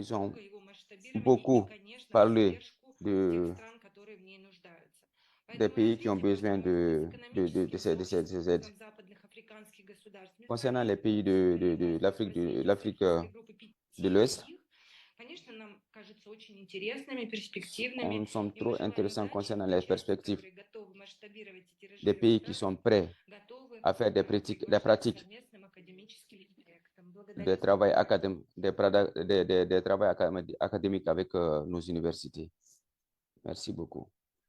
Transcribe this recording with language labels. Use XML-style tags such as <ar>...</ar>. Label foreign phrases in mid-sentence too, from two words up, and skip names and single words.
<fr>Ils ont</fr> <ru>друга, его масштабирование и,</ru> <fr>beaucoup</fr> <ru>конечно,</ru> <fr>parlé</fr> <ru>поддержку</ru> <fr>de,</fr> <ru>тех стран, которые в ней нуждаются.</ru> <fr>des</fr> <ru>Поэтому</ru> <fr>pays qui ont</fr> <ru>развитие</ru> <fr>besoin</fr> <ru>может быть</ru> <fr>de</fr> <ru>экономическим</ru> <fr>ces aides.</fr> <ru>сообществом западных африканских государств,</ru> <fr>Concernant les pays l'Afrique</fr> <ru>Сахельской группы</ru> <fr>de</fr> <ru>5</ru> <fr>l'Ouest,</fr> <ru>других, конечно, нам кажется очень интересными, перспективными.</ru> <fr>on sommes</fr> <ru>И мы</ru> <fr>trop</fr> <ru>желаем</ru> <fr>intéressants</fr> <ru>удачи</ru> <fr>concernant les</fr> <ru>участникам,</ru> <fr>perspectives</fr> <ru>которые готовы масштабировать и</ru> <fr>des</fr> <ru>тиражировать</ru> <fr>pays qui</fr> <ru>практику,</ru> <fr>sont prêts</fr> <ru>готовы</ru> <fr>à faire des</fr> <ru>приглашать</ru> <fr>pratiques</fr> <ru>к совместным академическим проектам.</ru> <fr>des</fr> <ru>Благодарю.</ru> <fr>travaux académiques avec nos universités. Merci beaucoup.</fr>